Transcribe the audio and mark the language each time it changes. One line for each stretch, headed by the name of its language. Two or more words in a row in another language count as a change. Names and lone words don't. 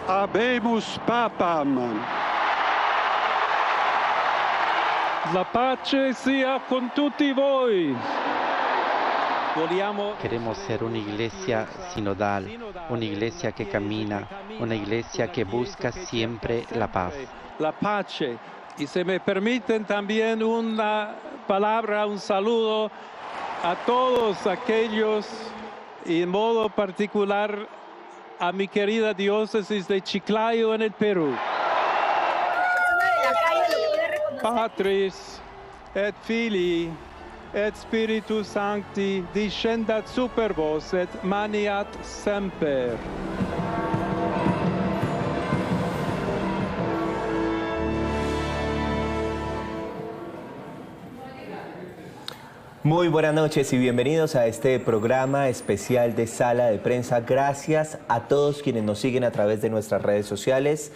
Latin: Habemus Papam.
Italian: La pace sia con tutti voi.
Spanish: Queremos ser una iglesia sinodal, una iglesia que camina, una iglesia que busca siempre la paz.
Italian: La pace.
Spanish: Y si me permiten también una palabra, un saludo a todos aquellos, y en modo particular a mi querida diócesis de Chiclayo en el Perú.
Latin: Patris et Filii et Spiritus Sancti descendat super vos et maniat semper.
Spanish: Muy buenas noches y bienvenidos a este programa especial de Sala de Prensa. Gracias a todos quienes nos siguen a través de nuestras redes sociales.